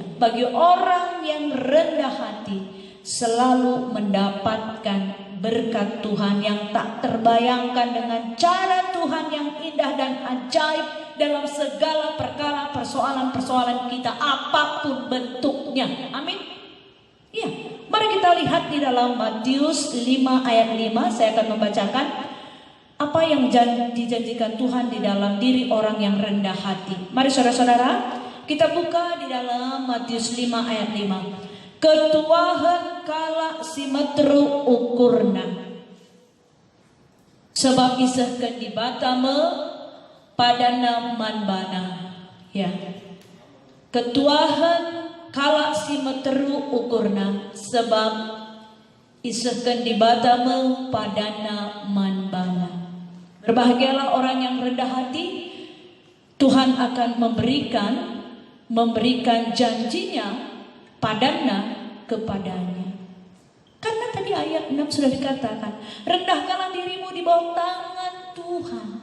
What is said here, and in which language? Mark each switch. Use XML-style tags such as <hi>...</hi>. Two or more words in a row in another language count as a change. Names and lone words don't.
<id>Bagi orang yang rendah hati, selalu mendapatkan berkat Tuhan yang tak terbayangkan, dengan cara Tuhan yang indah dan ajaib dalam segala perkara persoalan-persoalan kita, apapun bentuknya. Amin. Ya, mari kita lihat di dalam Matius 5 ayat 5. Saya akan membacakan apa yang dijanjikan Tuhan di dalam diri orang yang rendah hati. Mari saudara-saudara, kita buka di dalam Matius 5 ayat 5.</id> <btx>Ketuahan kala simetru ukurna, sebab isehkeun di batame padana manbana. Ya, ketuahan kala simetru ukurna, sebab isehkeun di batame padana manbana.</btx> <id>Berbahagialah orang yang rendah hati. Tuhan akan memberikan janjinya padana kepadanya. Karena tadi ayat 6 sudah dikatakan, rendahkanlah dirimu di bawah tangan Tuhan.</id>